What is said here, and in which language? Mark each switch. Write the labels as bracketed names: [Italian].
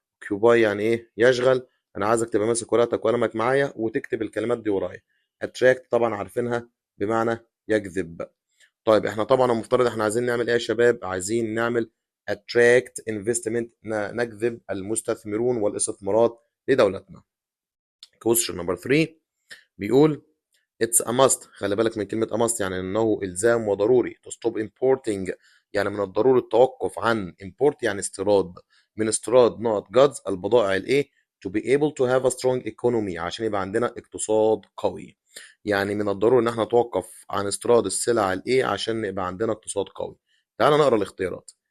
[Arabic] كيوباي يعني ايه يشغل. انا عايزك تبقى ماسك ورقتك وقلمك معايا وتكتب الكلمات دي ورايا. اتراكت طبعا عارفينها بمعنى يجذب. طيب احنا طبعا المفترض احنا عايزين نعمل ايه يا شباب؟ عايزين نعمل [English] attract investment، [Arabic] نجذب المستثمرون والاستثمارات لدولتنا. [English] question number 3 [Arabic] بيقول [English] it's a must. [Arabic] خلي بالك من كلمة [English] a must، [Arabic] يعني انه الزام وضروري. [English] to stop importing [Arabic] يعني من الضروري التوقف عن import يعني استيراد، من استيراد [English] not goods [Arabic] البضائع الايه [English] to be able to have a strong economy [Arabic] عشان يبقى عندنا اقتصاد قوي. يعني من الضروري ان احنا نتوقف عن استيراد السلع الايه عشان يبقى عندنا اقتصاد قوي. تعال نقرا الاختيارات.